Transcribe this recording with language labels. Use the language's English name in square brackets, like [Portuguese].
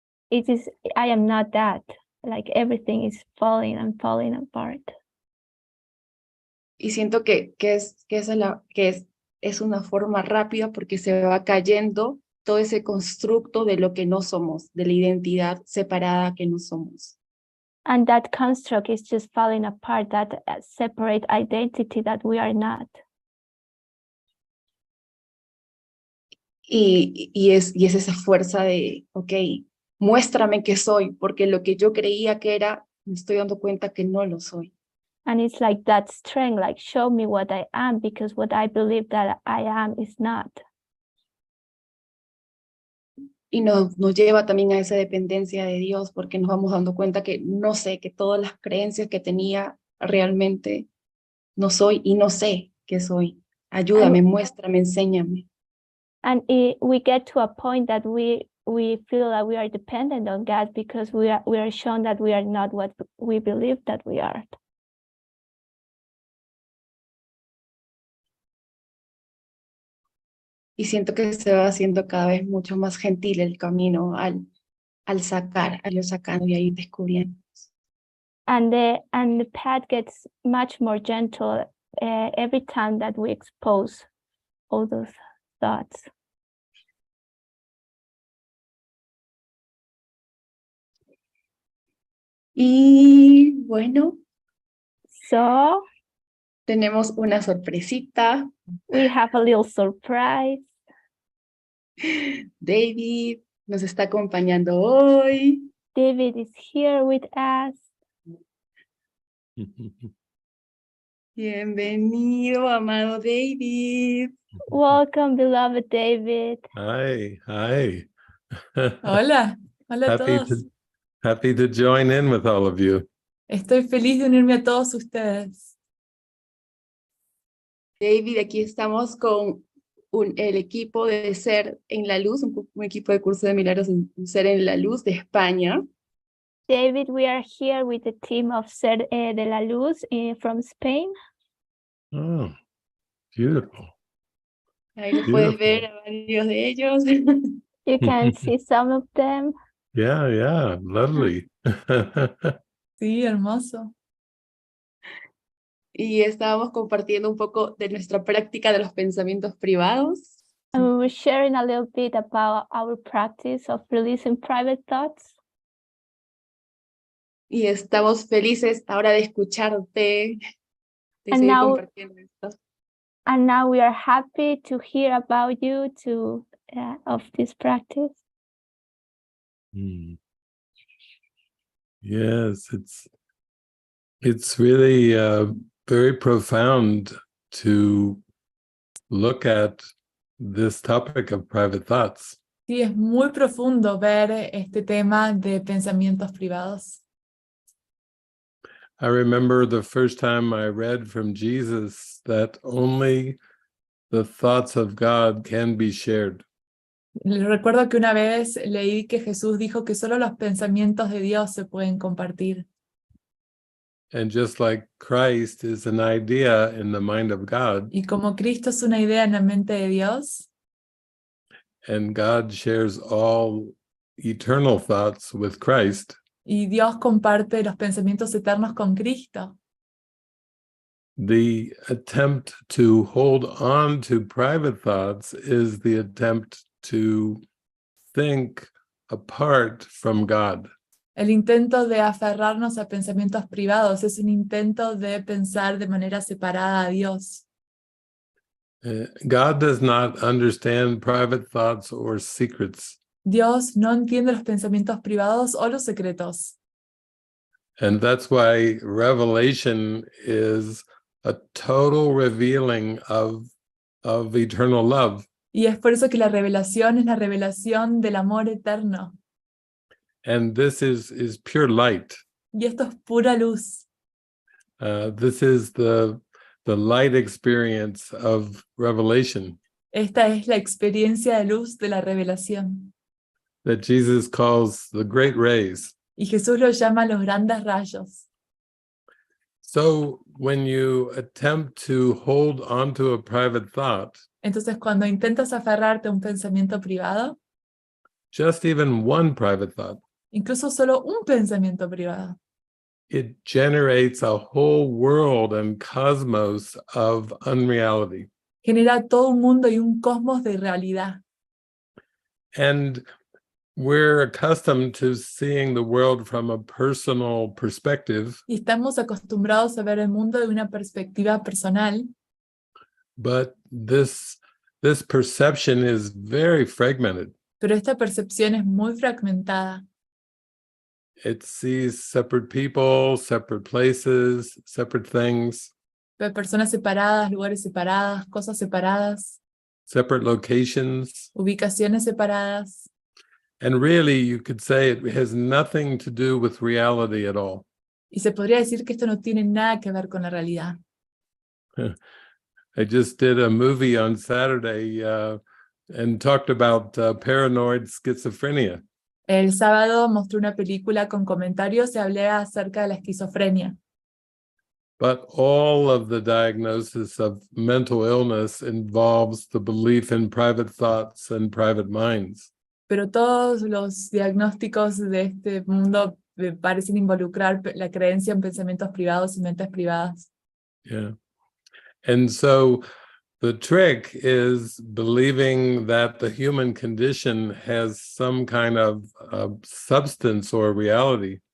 [English] It is, I am not that, like everything is falling and falling apart. [Spanish] Y siento que es una forma rápida porque se va cayendo todo ese constructo de lo que no somos, de la identidad separada que no somos. [English] And that construct is just falling apart, that separate identity that we are not. [Spanish] Y es esa fuerza de, ok, muéstrame qué soy, porque lo que yo creía que era, me estoy dando cuenta que no lo soy. [English] And it's like that strength, like show me what I am, because what I believe that I am is not. [Spanish] Y nos lleva también a esa dependencia de Dios, porque nos vamos dando cuenta que no sé, que todas las creencias que tenía realmente no soy y no sé qué soy. Ayúdame, muéstrame, enséñame. [English] And we get to a point that we feel that we are dependent on God because we are shown that we are not what we believe that we are. [Spanish] Y siento que se va haciendo cada vez mucho más gentil el camino al ir sacando y ahí descubriendo. [English] And the path gets much more gentle every time that we expose all those thoughts. [Spanish] Y bueno, [English] so [Spanish] tenemos una sorpresita. [English] We have a little surprise. [Spanish] David nos está acompañando hoy. [English] David is here with us. [Spanish] Bienvenido, amado David. [English] Welcome, beloved David. Hi. [Spanish] Hola a todos. [English] Happy to join in with all of you. [Spanish] Estoy feliz de unirme a todos ustedes. David, aquí estamos con el equipo de Ser en la Luz, un equipo de curso de milagros en Ser en la Luz de España. [English] David, we are here with the team of Ser de la Luz from Spain. Oh, beautiful. [Spanish] Ahí los puedes ver a varios de ellos. [English] You can see some of them. Yeah, lovely. [Spanish] Sí, hermoso. Y estábamos compartiendo un poco de nuestra práctica de los pensamientos privados. [English] And we were sharing a little bit about our practice of releasing private thoughts. [Spanish] Y estamos felices ahora de escucharte, de [English] And [Spanish] seguir [English] now- [Spanish] compartiendo esto. [English] And now we are happy to hear about you of this practice. Mm. Yes, it's really very profound to look at this topic of private thoughts. [Spanish] Sí, es muy profundo ver este tema de pensamientos privados. [English] I remember the first time I read from Jesus that only the thoughts of God can be shared. [Spanish] Recuerdo que una vez leí que Jesús dijo que solo los pensamientos de Dios se pueden compartir. [English] And just like Christ is an idea in the mind of God, [Spanish] Y como Cristo es una idea en la mente de Dios, [English] and God shares all eternal thoughts with Christ, [Spanish] y Dios comparte los pensamientos eternos con Cristo, [English] the attempt to hold on to private thoughts is the attempt to think apart from God. [Spanish] el intento de aferrarnos a pensamientos privados es un intento de pensar de manera separada a Dios. [English] God does not understand private thoughts or secrets. [Spanish] Dios no entiende los pensamientos privados o los secretos. [English] And that's why Revelation is a total revealing of eternal love. [Spanish] Y es por eso que la revelación es la revelación del amor eterno. [English] And this is pure light. [Spanish] Y esto es pura luz. [English] This is the light experience of Revelation [Spanish] Esta es la experiencia de luz de la revelación. [English] that Jesus calls the great rays. [Spanish] Y Jesús lo llama los grandes rayos. [English] So when you attempt to hold onto a private thought, [Spanish] Entonces, cuando intentas aferrarte a un pensamiento privado, [English] just even one private thought, [Spanish] incluso solo un pensamiento privado, [English] it generates a whole world and cosmos of unreality. [Spanish] genera todo un mundo y un cosmos de realidad. [English] And we're accustomed to seeing the world from a personal perspective, [Spanish] Y estamos acostumbrados a ver el mundo de una perspectiva personal, [English] but this perception is very fragmented. [Spanish] pero esta percepción es muy fragmentada. [English] It sees separate people, separate places, separate things, [Spanish] Ve personas separadas, lugares separadas, cosas separadas, [English] separate locations. [Spanish] ubicaciones separadas. [English] And really, you could say it has nothing to do with reality at all. [Spanish] Y se podría decir que esto no tiene nada que ver con la realidad. [English] I just did a movie on Saturday and talked about paranoid schizophrenia. [Spanish] El sábado mostré una película con comentarios y hablé acerca de la esquizofrenia. [English] But all of the diagnosis of mental illness involves the belief in private thoughts and private minds. [Spanish] Pero todos los diagnósticos de este mundo parecen involucrar la creencia en pensamientos privados y mentes privadas. [English] Yeah. And so the trick is believing that the human condition has some kind of substance or reality.